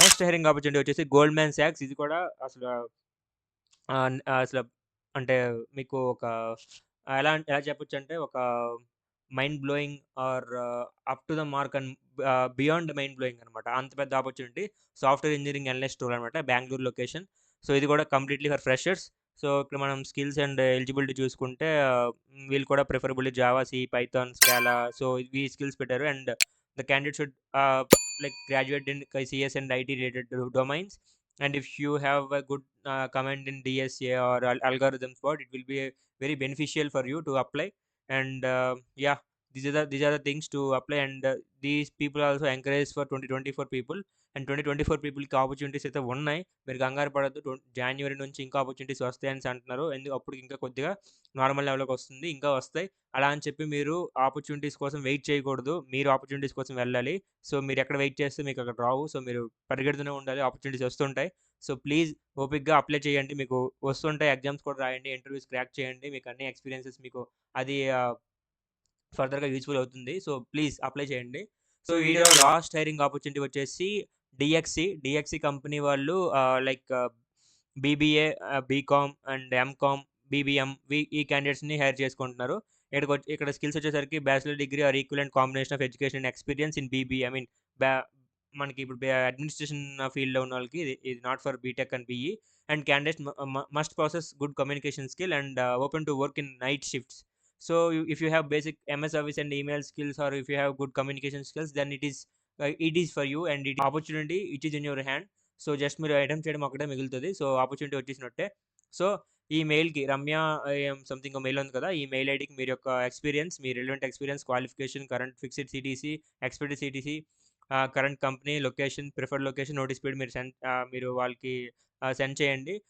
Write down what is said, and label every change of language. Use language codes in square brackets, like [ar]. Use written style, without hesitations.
[te] Next hiring opportunity వచ్చేసి Goldman socks. ఇది కూడా అసలు అసలు అంటే మీకు ఒక ఎలా చెప్పొచ్చంటే ఒక mind blowing [en] or up to the mark and beyond mind blowing [te] అనమాట. అంత పెద్ద opportunity. Software engineering analyst role అనమాట. బెంగుళూరు లొకేషన్. సో ఇది కూడా కంప్లీట్‌లీ ఫర్ ఫ్రెషర్స్. సో ఇక్కడ మనం స్కిల్స్ అండ్ ఎలిజిబిలిటీ చూసుకుంటే వీళ్ళు కూడా preferably Java, C, Python, scallop so ఈ స్కిల్స్ పెట్టారు. And the candidate should [en] like graduate in CS and IT related domains. And if you have a good comment in DSA or algorithms board, it will be very beneficial for you to apply. And yeah, these are the things to apply. And these people also encourage for 2024 people. [te] And 2024 పీపుల్‌కి opportunities అయితే ఉన్నాయి. మీరు కంగారు పడొద్దు. January నుంచి ఇంకా opportunities వస్తాయనేసి అంటున్నారు. అప్పుడు ఇంకా కొద్దిగా నార్మల్ లెవెల్‌లోకి వస్తుంది. ఇంకా వస్తాయి. అలా అని చెప్పి మీరు ఆపర్చునిటీస్ కోసం వెయిట్ చేయకూడదు. మీరు ఆపర్చునిటీస్ కోసం వెళ్ళాలి. సో మీరు ఎక్కడ వెయిట్ చేస్తే మీకు అక్కడ రావు. సో మీరు పరిగెడుతూనే ఉండాలి. ఆపర్చునిటీస్ వస్తుంటాయి. సో ప్లీజ్ ఓపికగా అప్లై చేయండి. మీకు వస్తుంటాయి. ఎగ్జామ్స్ కూడా రాయండి. ఇంటర్వ్యూస్ క్రాక్ చేయండి. మీకు అన్ని ఎక్స్‌పీరియన్సెస్ మీకు అది ఫర్దర్‌గా యూజ్‌ఫుల్ అవుతుంది. సో ప్లీజ్ అప్లై చేయండి. సో ఈ వీడియోలో లాస్ట్ హైరింగ్ ఆపర్చునిటీ వచ్చేసి డిఎక్సీ కంపెనీ వాళ్ళు like BBA, BCom and MCom, BBM ఈ క్యాండిడేట్స్‌ని హైర్ చేసుకుంటున్నారు. ఇక్కడ స్కిల్స్ వచ్చేసరికి [en] Bachelor degree or equivalent combination of education and experience in BBA. [te] I mean బ్యా మనకి ఇప్పుడు అడ్మినిస్ట్రేషన్ ఫీల్డ్‌లో ఉన్న వాళ్ళకి ఇది [en] Not for BTech and BE. And candidates must process good communication skill and open to work in night shifts. So if you have basic MS Office and email skills, or if you have good communication skills, then it is for you and it opportunity which is in your hand. [te] So just మీరు attempt చేయడం ఒకటే మిగులుతుంది. So opportunity వచ్చేసినట్టే. So ఈ మెయిల్‌కి Ramya something mail ఉంది కదా, ఈ mail ఐడీకి మీరు యొక్క ఎక్స్పీరియన్స్, మీ relevant experience, qualification, current fixed CTC, expected CTC, current company, location, preferred location, notice period మీరు వాళ్ళకి సెండ్ చేయండి.